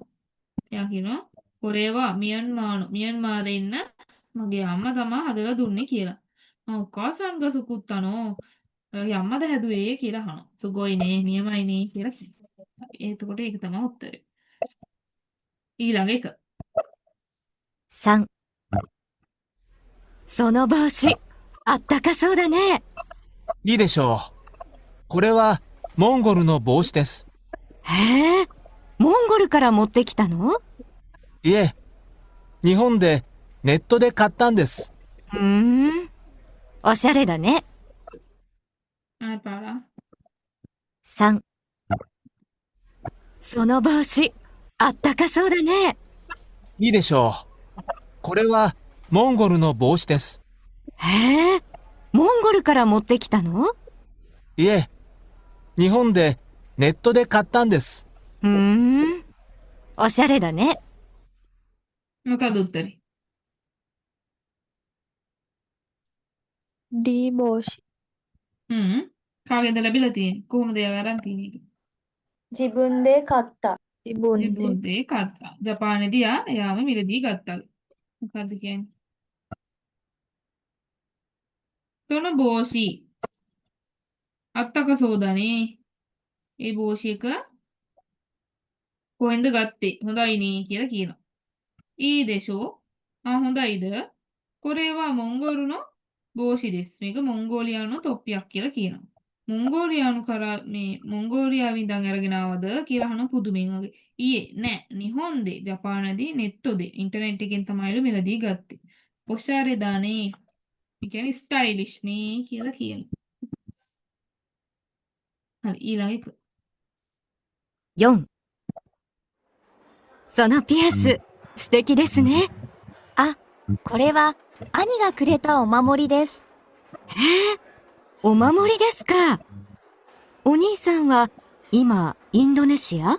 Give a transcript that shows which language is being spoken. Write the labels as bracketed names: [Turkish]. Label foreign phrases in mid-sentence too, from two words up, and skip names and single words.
[Sinhala] එයා කියනවා කොරේවා මියන්මාරේ ඉන්න මගේ අම්මා තමා හදලා දුන්නේ කියලා. [Japanese] お母さんが作ったの [Sinhala] ඔයාගේ අම්මද හැදුවේ කියලා අහනවා. සුගොයිනේ නියමයිනේ කියලා කියනවා. එතකොට ඒක තමයි උත්තරේ. ඊළඟ එක. [Japanese] 3、その帽子、あったかそうだね。いいでしょう。これはモンゴルの帽子です。へえ、モンゴルから持ってきたの？いえ、日本でネットで買ったんです。おしゃれだね。 [Sinhala] ආ පාලා. [Japanese] 3、その帽子、あったかそうだね。いいでしょう。これはモンゴルの帽子です。へえ、モンゴルから持ってきたの？いえ、日本でネットで買ったんです。おしゃれだね。 [Sinhala] මොකද උත්තරේ? D බෝෂි. කාගෙන්ද ලැබිලා තියෙන්නේ? කොහොමද එයා අරන් තියෙන්නේ ඒක? [Japanese] 自分で買った。自分で. 自分で買った. [Sinhala] ජපානයේදී එයාම මිලදී ගත්තා. මොකද්ද කියන්නේ? [Japanese] その帽子あったかそうだね. [Sinhala] ඒ බෝෂි එක කොහෙන්ද ගත්තේ? හොඳයිනේ කියලා කියනවා. [Japanese] いいでしょう [Sinhala] හොඳයිද? [Japanese] これはモンゴルの帽子です. [Sinhala] මේක මොංගෝලියානු තොප්පියක් කියලා කියනවා. මොංගෝලියානු කරා මේ මොංගෝලියාවෙන් ඉඳන් අරගෙන ආවද කියලා අහන පුදුමෙන් වගේ. ඊයේ නෑ නිහොන්දේ ජපානයේදී නෙට්ටෝදේ ඉන්ටර්නෙට් එකෙන් තමයිලු මිලදී ගත්තේ. [Japanese] おしゃれだね. [Sinhala] ඒ කියන්නේ ස්ටයිලිෂ් නේ කියලා කියනවා. හරි ඊළඟ එක. [Japanese] 4、そのピアス、素敵ですね。あ、これは兄がくれたお守りです。へえ、お守りですか。お兄さんは今インドネシア？